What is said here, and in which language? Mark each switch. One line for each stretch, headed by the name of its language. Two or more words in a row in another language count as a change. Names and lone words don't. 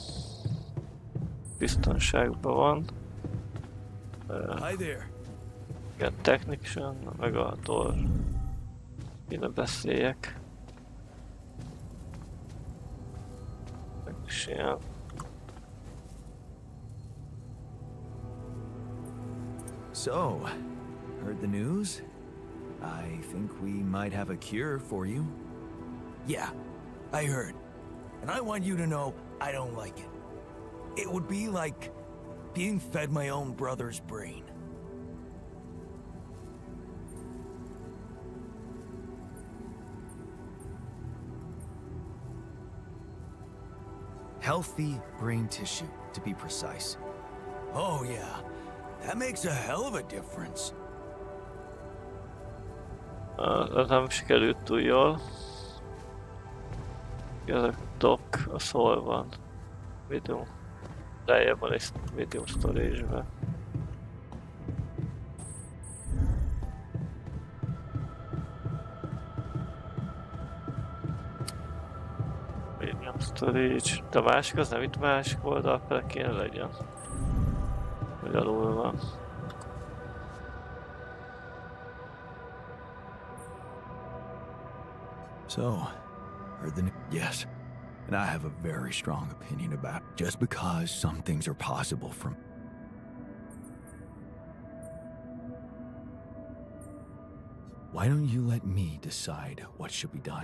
Hungarian: Biztonságban van. Igen, technician, meg a door. Kéne beszéljek. eséllyel.
English: So, heard the news? I think we might have a cure for you. Yeah, I heard. And I want you to know I don't like it. It would be like being fed my own brother's brain. Healthy brain tissue, to be precise. Oh yeah, that makes a hell of a difference.
Hungarian: Ez nem sikerült túl jól. Ez a dock, az hol van? Medium. Lejjebb van egy
English: medium storage-be. Medium storage.
Hungarian: De a másik az nem itt másik oldal fele kéne legyen. Hogy alul van.
English: So, heard the news? Yes. And I have a very strong opinion about it. Just because some things are possible from... Why don't you let me decide what should be done?